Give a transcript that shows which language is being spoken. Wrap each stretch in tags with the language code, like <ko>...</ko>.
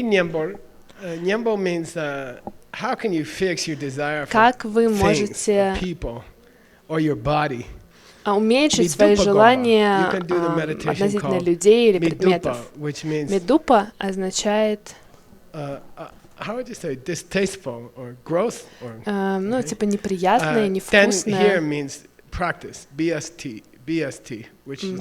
<en>Nyambo means how can you fix your desire for things, or people, or your body?</en> <ru>Уменьшить свои желания относительно людей или предметов. Медупа означает</ru> <en>how would you say distasteful or gross or</en> <ru>ну типа неприятное, невкусное.</ru> <en>Here means practice, BST, which is</en>